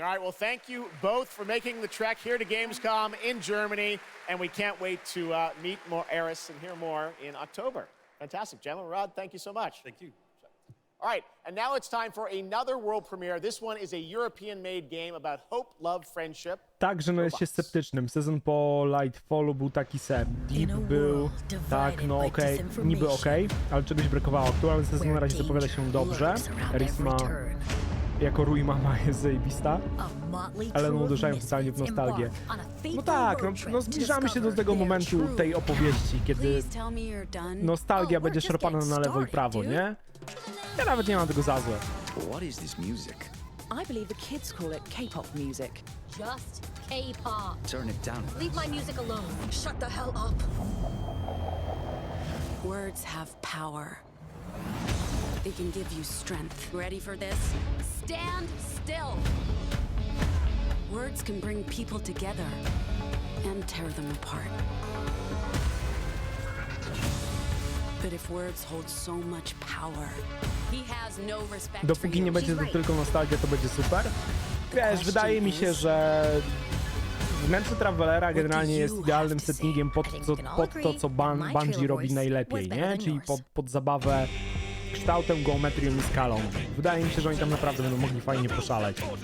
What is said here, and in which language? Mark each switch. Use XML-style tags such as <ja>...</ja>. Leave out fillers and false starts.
<en>All right, well, thank you both for making the trek here to Gamescom in Germany, and we can't wait to meet more Eris and hear more in October. Fantastic. Gemma, Rod, thank you so much. Thank you. All right, and now it's time for another world premiere. This one is a European-made game about hope, love, friendship.</en> <pl>Tak, że no jest się sceptycznym. Sezon po Lightfallu był taki se. Deep był, tak, no okej, niby okej, ale czegoś brakowało. Aktualny sezon na razie zapowiada się dobrze. Eris ma, jako Rui Mama jest zajebista, ale no uderzają totalnie w nostalgię. No tak, no zbliżamy się do tego momentu tej opowieści, kiedy nostalgia będzie szarpana na lewo i prawo, nie? Ja nawet nie mam tego za złe.</pl> <en>What is this music? I believe the kids call it K-pop music. Just K-pop. Turn it down. Leave my music alone. Shut the hell up. Words have power. They can give you strength. Ready for this? Stand still. Words can bring people together and tear them apart. But if words hold so much power, he has no respect.</en> <pl>Dopóki nie będzie to tylko nostalgia, to będzie super. Wiesz, wydaje mi się, że wnętrze Travelera generalnie jest idealnym settingiem pod to, co Bungie robi najlepiej, nie? Czyli pod zabawę kształtem, geometrią i skalą. Wydaje mi się, że oni tam naprawdę będą mogli fajnie poszaleć.</pl>